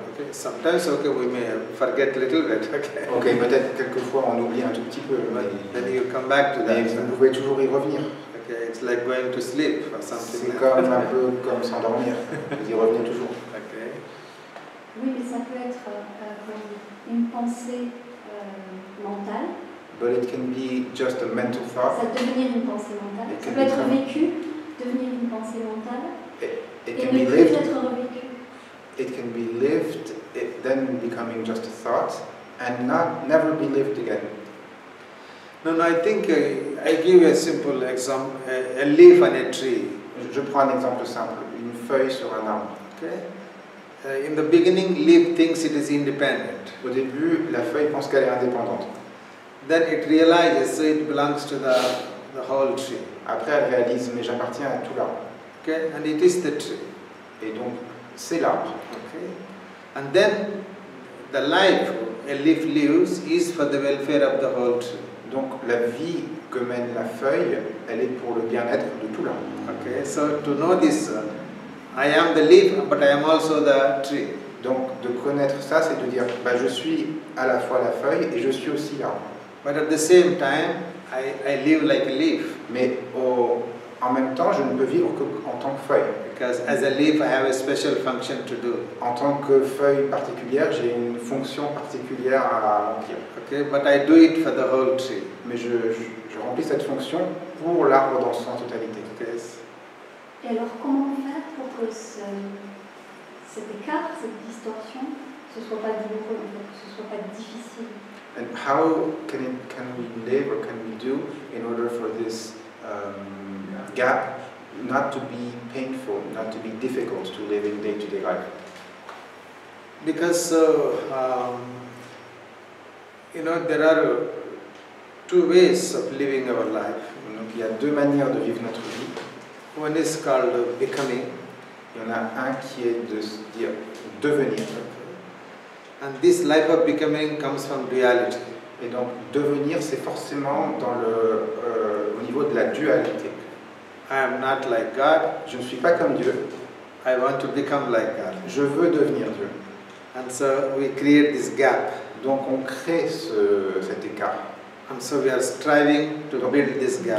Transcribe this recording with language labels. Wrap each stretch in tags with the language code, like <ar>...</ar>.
<en>Okay, sometimes okay, we may forget a little bit. Okay.</en> <fr>Ok, peut-être quelquefois on oublie un tout petit peu.</fr> <en>Then you come back to that.</en> <fr>Mais vous pouvez toujours y revenir.</fr> <en>Okay, it's like going to sleep or something.</en> <fr>C'est comme un peu comme s'endormir. Vous y revenez toujours.</fr> <en>Okay.</en> <fr>Oui, mais ça peut être une pensée mentale.</fr> <en>But it can be just a mental thought.</en> <fr>Ça peut devenir une pensée mentale. Ça peut être vécu, devenir une pensée mentale.</fr> <en>It</en> <fr>et</fr> <en>can</en> <fr>ne</fr> <en>be</en> <fr>plus</fr> <en>lived.</en> <fr>être revécu.</fr> <en>It can be lived, then becoming just a thought, and never be lived again. No, I think I give you a simple example: a leaf on a tree.</en> <fr>Je prends un exemple simple, une feuille sur un arbre.</fr> <en>Okay. In the beginning, leaf thinks it is independent.</en> <fr>Au début, la feuille pense qu'elle est indépendante.</fr> <en>Then it realizes so it belongs to the whole tree.</en> <fr>Après, elle réalise, mais j'appartiens à tout l'arbre.</fr> <en>Okay, and it is the tree.</en> <fr>Et donc, c'est l'arbre.</fr> <en>Okay, and then the life a leaf lives is for the welfare of the whole tree.</en> <fr>Donc, la vie que mène la feuille, elle est pour le bien-être de tout l'arbre.</fr> <en>Okay, so to know this, I am the leaf, but I am also the tree.</en> <fr>Donc, de connaître ça, c'est de dire, bah, je suis à la fois la feuille et je suis aussi l'arbre.</fr> <en>But at the same time, I live like a leaf.</en> <fr>Mais en même temps, je ne peux vivre qu'en tant que feuille.</fr> <en>Because as a leaf, I have a special function to do.</en> <fr>En tant que feuille particulière, j'ai une fonction particulière à remplir.</fr> <en>Okay, but I do it for the whole tree.</en> <fr>Mais je remplis cette fonction pour l'arbre dans son totalité.</fr> <en>Okay.</en> <fr>Et alors, comment faire pour que cet écart, cette distorsion, ce soit pas douloureux, que ce soit pas difficile?</fr> <en>And how can we live, or can we do, in order for this gap not to be painful, not to be difficult to live in day-to-day life? Because there are two ways of living our life.</en> <fr>Donc il y a deux manières de vivre notre vie.</fr> <en>One is called becoming.</en> <fr>Il y en a un qui est de se dire devenir.</fr> <en>And this life of becoming comes from duality.</en> <fr>Et donc devenir, c'est forcément au niveau de la dualité.</fr> <en>I am not like God.</en> <fr>Je ne suis pas comme Dieu.</fr> <en>I want to become like God.</en> <fr>Je veux devenir Dieu.</fr> <en>And so we create this gap.</en> <fr>Donc on crée cet écart.</fr> <en>And so we are striving to build this gap.</en>